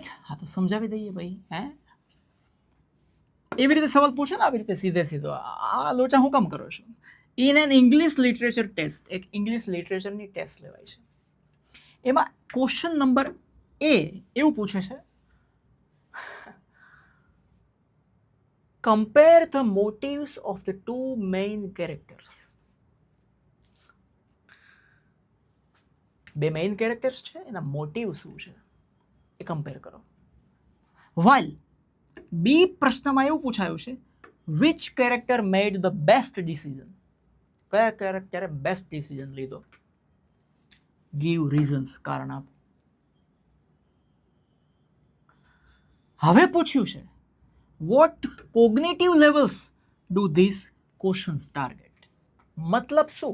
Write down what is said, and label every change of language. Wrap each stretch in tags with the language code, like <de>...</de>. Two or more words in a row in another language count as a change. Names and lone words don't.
<gu>હા, તો સમજાવી દઈએ ભાઈ. એવી રીતે સવાલ પૂછો ને, આવી રીતે સીધો આ લોચા હું કામ કરો છો?</gu> <en>In an English literature test,</en> <gu>એક</gu> <en>English literature</en> <gu>ટેસ્ટ લેવાય છે. એમાં</gu> <en>question number</en> <gu>A એવું પૂછે છે,</gu> <en>compare the motives of the 2 main characters.</en> <gu>2</gu> <en>main characters</en> <gu>છે, એના મોટિવ શું છે એ કમ્પેર કરો. while B પ્રશ્નમાં એવું પૂછાયું છે,</gu> <en>which character made the best decision?</en> <gu>કયા કેરેક્ટરે</gu> <en>best decision</en> <gu>લીધો?</gu> <en>give reasons,</en> <gu>કારણ આપો. હવે પૂછ્યું છે</gu> <en>what cognitive levels do these questions target.</en> <gu>મતલબ શું?</gu>